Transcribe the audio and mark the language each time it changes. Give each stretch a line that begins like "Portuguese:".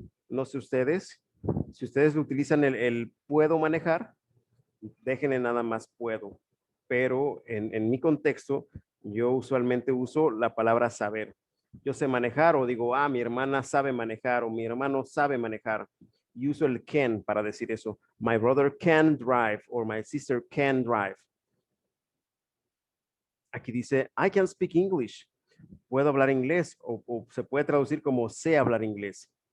Spanish: No sé ustedes, si ustedes utilizan el puedo manejar, déjenle nada más puedo. Pero en mi contexto, yo usualmente uso la palabra saber. Yo sé manejar o digo, mi hermana sabe manejar o mi hermano sabe manejar. Y uso el can para decir eso.
English: My brother can drive or my sister can drive.
Spanish: Aquí dice,
English: I can speak English.
Spanish: Puedo hablar inglés o se puede traducir como sé hablar inglés.